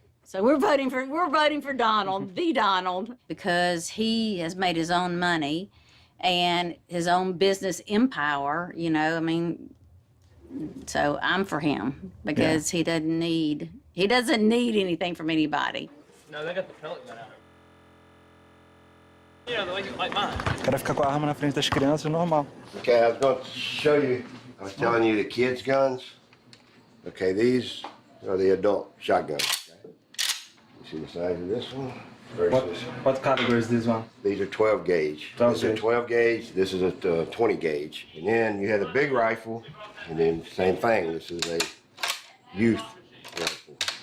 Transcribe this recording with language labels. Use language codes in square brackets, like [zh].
[en] So we're voting for Donald, the Donald, because he has made his own money and his own business empire, I mean, So I'm for him because he doesn't need anything from anybody. No, they got the pellet gun out. Yeah, like mine. [pt] O cara fica com a arma na frente das crianças, normal. [en] Okay, I was going to show you, I was telling you the kids' guns. Okay, these are the adult shotguns. Okay? You see the size of this one versus... What category is this one? These are 12 gauge. 12 This is a 12 gauge, this is a 20 gauge. And then you have a big rifle, and then same thing, this is a youth rifle.